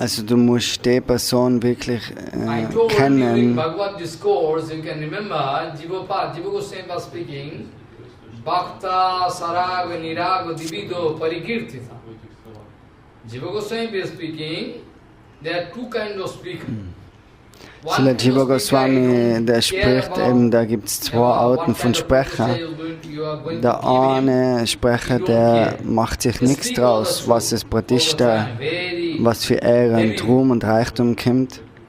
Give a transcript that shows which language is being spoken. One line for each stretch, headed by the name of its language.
German: Also du musst die Person wirklich kennen.
English: Bhagavad discourse, you can remember, Jiva Goswami was speaking, Bhakta Sarag Nirag Divido Parikirtita. Jiva Goswami is speaking, there are 2 kinds of speakers.
German: Srila Jiva Goswami, der spricht eben, da gibt es 2 Arten von Sprechern. Der eine Sprecher, der macht sich nichts draus, was es Pratishta, was für Ehre und Ruhm und Reichtum kommt.